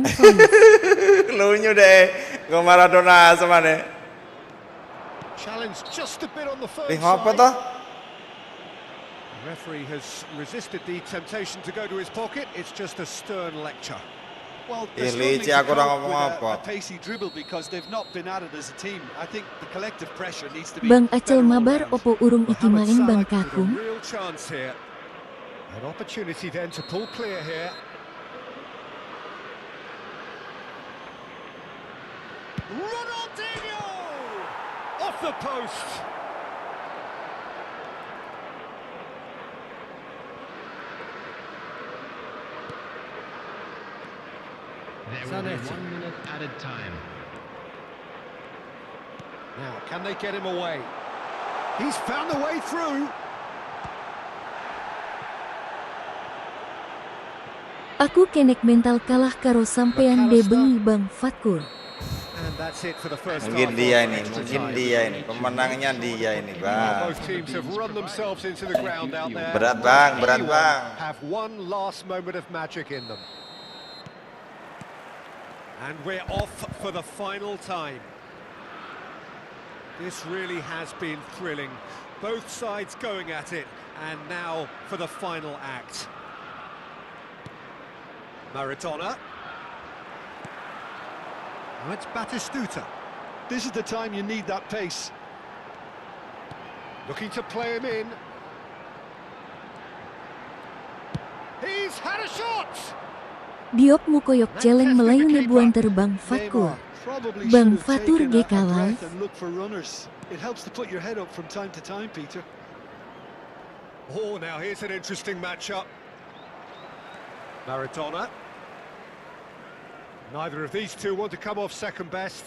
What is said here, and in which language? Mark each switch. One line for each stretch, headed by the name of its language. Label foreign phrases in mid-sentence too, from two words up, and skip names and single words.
Javanese: Lunyu deh, go Maradona samane.
English: Challenge just a bit on the first
Javanese: Apa
English: side.
Javanese: toh?
English: The referee has resisted the temptation to go to his pocket. It's just a stern lecture. Well, Ih, they're
Javanese: Lici, aku ora ngomong
English: struggling
Javanese: apa.
English: with a pacey dribble because they've not been at it as a team. I think the collective pressure needs to be
Javanese: Bang Acel
English: better all
Indonesian: Mabar
English: round.
Javanese: opo urung iki
English: Mohamed
Javanese: main Bang
English: Salah with a
Javanese: Kakung.
English: real chance here. An opportunity then to pull clear here. Ronaldinho! Off the post! There will be 1 minute added time. Now, can they get him away? He's found the way through.
Javanese: Aku kenek mental kalah karo sampean de bengi Bang Fatkur.
English: And that's it for the first
Indonesian: Mungkin
English: half.
Indonesian: dia ini, pemenangnya dia ini, Bang.
English: Both teams have run themselves into the ground out there.
Indonesian: Berat, Bang, berat, Bang.
English: Have one last moment of magic in them. And we're off for the final time. This really has been thrilling. Both sides going at it, and now for the final act. Maradona. Now it's Batistuta. This is the time you need that pace. Looking to play him in. He's had a shot!
Javanese: Diop mukoyok celeng melayuni buan terbang Fatkur.
English: Probably
Javanese: Bang
English: should have
Javanese: Fatur
English: taken a GK Live. breath and look for runners. It helps to put your head up from time to time, Peter. Oh, now here's an interesting matchup. Maradona. Neither of these two want to come off second best.